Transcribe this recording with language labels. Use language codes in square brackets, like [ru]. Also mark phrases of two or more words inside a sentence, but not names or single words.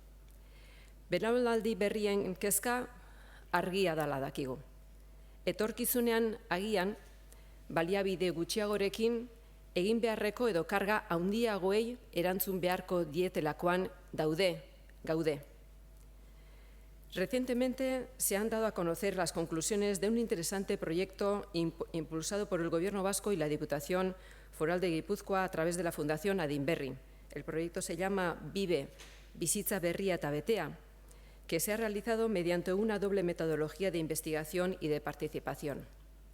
[eu] Belaunaldi berrien kezka argia dela dakigu. Etorkizunean agian, baliabide gutxiagorekin, egin beharreko edo karga handiagoei erantzun beharko dietelakoan gaude. [es] Recientemente se han dado a conocer las conclusiones de un interesante proyecto impulsado por el Gobierno vasco y la Diputación Foral de Guipúzcoa a través de la Fundación Adinberri. El proyecto se llama Vive, [eu] Bizitza Berria eta Betea, [es] que se ha realizado mediante una doble metodología de investigación y de participación.